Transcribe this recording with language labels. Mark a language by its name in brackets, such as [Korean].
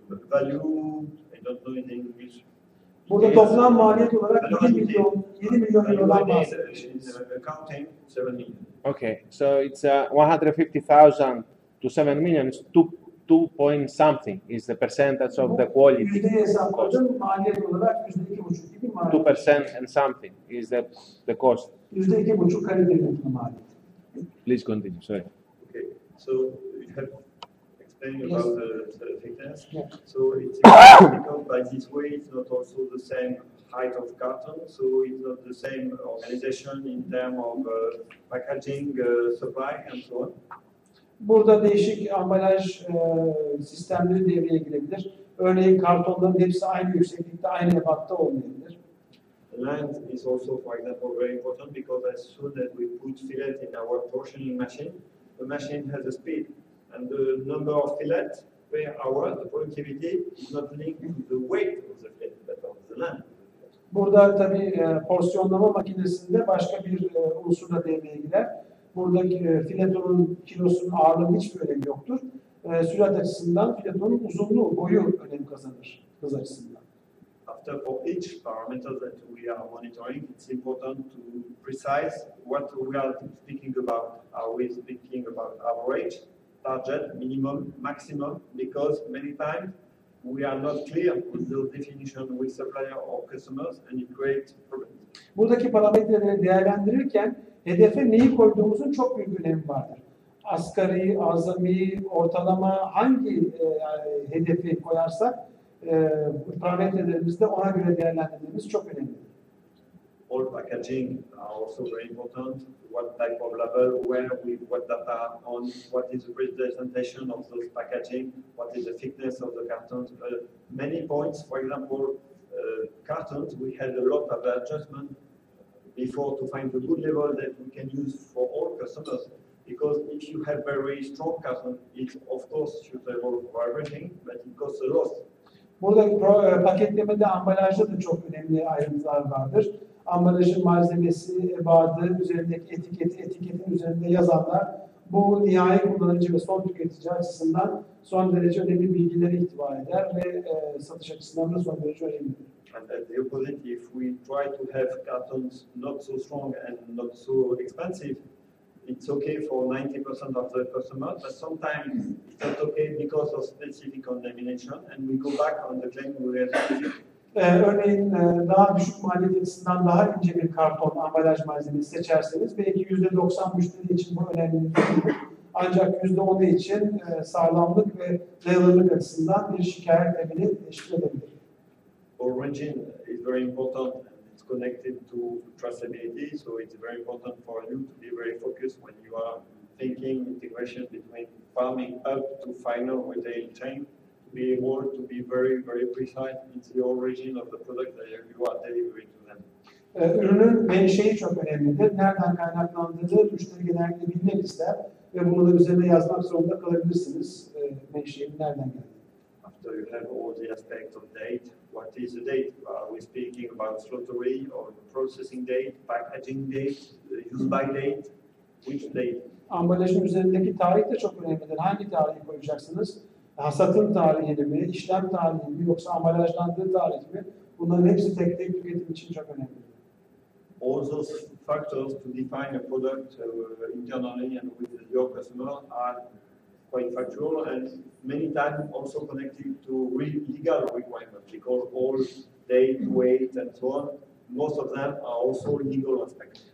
[English] Value, I don't know in English. [Turkish] Burada toplam maliyet olarak 7 milyon eurodan bahsediyoruz. [English] Accounting, 7 million. Okay, so it's 150,000 to 7 million. It's 2 point something is the percentage of the quality. [Turkish] Yüzdeyi hesapladım, maliyet olarak %2,5 gibi maliyet. [English] 2% and something is the cost. [Turkish] %2,5 kalite yönetimi maliyeti. [English] Please continue. Sorry. Okay, so you have explained Yes. about the thickness. Yeah. So it's important because by this way it's not also the same height of carton, so it's not the same organization in terms of packaging, supply, and so on. [Turkish] Burada değişik ambalaj sistemleri devreye girebilir. Örneğin kartonların hepsi aynı yükseklikte, aynı ebatta olmayabilir. [English] Length is also, for example, very important because as soon as we put fillet in our portioning machine, the machine has a speed, and the number of fillets per hour, the productivity is not linked to the weight of the fillet, but of the length. [Turkish] Burada tabii porsiyonlama makinesinde başka bir unsur da devreye girer. Buradaki filetonun kilosunun ağırlığının hiçbir önemi yoktur. Sürat açısından filetonun uzunluğu, boyu önem kazanır hız açısından. [English] After for each parameter that we are monitoring, it's important to precise what we are speaking about. Are we speaking about average, target, minimum, maximum? Because many times we are not clear with those definitions with supplier or customers, and it creates problems. [Turkish] Buradaki parametreleri değerlendirirken hedefe neyi koyduğumuzun çok büyük önemi vardır. Asgari, azami, ortalama hangi hedefi koyarsak parametrelerimizi de ona göre değerlendirmemiz çok önemli. [English] All packaging are also very important. What type of label, where, with what data on, what is the presentation of those packaging, what is the thickness of the cartons. Many points, for example, cartons, we had a lot of adjustment before to find the good level that we can use for all customers. Because if you have very strong carton, it's of course suitable for everything, but it costs a lot. [Turkish] Burada paketlemede, ambalajda da çok önemli ayrıntılar vardır. Ambalajın malzemesi, ebadı, üzerindeki etiketi, etiketin üzerinde yazanlar bu nihai kullanıcı ve son tüketici açısından son derece önemli bilgileri ihtiva eder ve satış açısından da son derece önemlidir. [English] And at the opposite, if we try to have cartons not so strong and not so expensive, it's okay for 90% of the customers, but sometimes it's not okay because of specific contamination, and we go back on the claim we had. [Turkish] Örneğin daha düşük maliyet açısından daha ince bir karton ambalaj malzemesi seçerseniz belki %90 müşteri için bu önemli değil. Ancak %10'u için sağlamlık ve dayanıklılık açısından bir şikayet temeli teşkil edebilir. [English] Origin is very important and it's connected to traceability, so it's very important for you to be very focused when you are thinking integration between farming up to final retail chain. Be able to be very, very precise in the origin of the product that you are delivering to them. [Turkish] Ürünün menşei çok önemlidir. Nereden kaynaklandığını müşteri genellikle bilmek ister ve bunu da üzerine yazmak zorunda kalabilirsiniz. Menşeinin nereden geldiğini. [English] After you have all the aspects of date, what is the date? Are we speaking about slaughtery or processing date, packaging date, use by date? Which date? [Turkish] Ambalajın üzerindeki tarih de çok önemlidir. Hangi tarihi koyacaksınız? Hasatın tarihini mi, işlem tarihini mi, yoksa ambalajlandığı tarih mi? Bunların hepsi tek tek tüketim için çok önemli. [English] All those factors to define a product internally and with your customer are quite factual and many times also connected to legal requirements because all date, weight and so on, most of them are also legal aspects.